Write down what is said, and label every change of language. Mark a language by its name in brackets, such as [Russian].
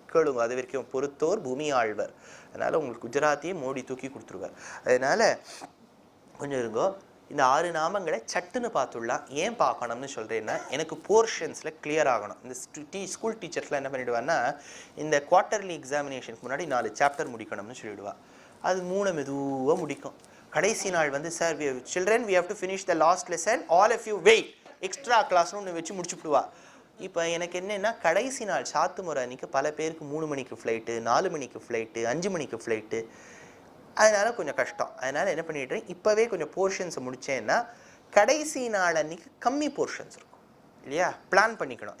[Tamil] கேளுங்க, அது வரைக்கும் பொறுத்தோர் பூமி ஆழ்வர். அதனால உங்களுக்கு குஜராத்தியே மோடி தூக்கி கொடுத்துருவார். அதனால கொஞ்சம் இருங்கோ. இந்த 6 நாமங்களை சட்டுன்னு பார்த்துடலாம். ஏன் பார்க்கணும்னு சொல்றேன்னா, எனக்கு போர்ஷன்ஸ்ல கிளியர் ஆகணும். இந்த ஸ்கூல் டீச்சர்ஸ்லாம் என்ன பண்ணிடுவான்னா, இந்த குவார்டர்லி எக்ஸாமினேஷனுக்கு முன்னாடி 4 சாப்டர் முடிக்கணும்னு சொல்லிடுவா. அது 3 மெதுவாக முடிக்கும். கடைசி நாள் sir children [English] we have to finish the last lesson, all of you wait, [Tamil] extra கிளாஸ்னு ஒன்று வச்சு முடிச்சுடுவா. இப்போ எனக்கு என்னென்னா, கடைசி நாள் சாத்து முறை அன்றைக்கி பல பேருக்கு 3 மணிக்கு ஃப்ளைட்டு, 4 மணிக்கு ஃப்ளைட்டு, 5 மணிக்கு ஃப்ளைட்டு. அதனால் கொஞ்சம் கஷ்டம். அதனால் என்ன பண்ணிடுறேன், இப்போவே கொஞ்சம் போர்ஷன்ஸை முடித்தேன்னா கடைசி நாள் அன்றைக்கி கம்மி போர்ஷன்ஸ் இருக்கும் இல்லையா? பிளான் பண்ணிக்கணும்.